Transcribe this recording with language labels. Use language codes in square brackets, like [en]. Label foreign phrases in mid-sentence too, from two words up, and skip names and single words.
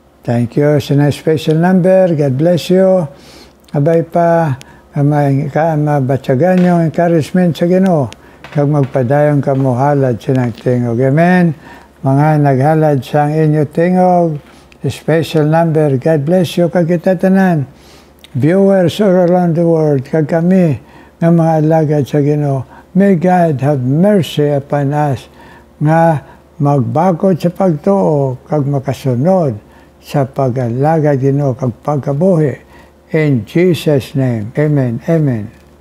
[en] Thank you sa na special number. God bless you. [hil] Abay pa, mabatsagan yung encouragement sa Ginoo. Kag magpadayon ka mo halad sa tingog. Amen. Mga naghalad sa inyo tingog, [en] special number. God bless you [hil] kag kita tanan. [en] Viewers all around the world, [hil] kag kami ng mga alagad sa Ginoo. [en] May God have mercy upon us [hil] nga magbakod sa pagtuo kag makasunod sa pag-alagad Ginoo kag pagkabuhi. [en] In Jesus' name, amen, amen.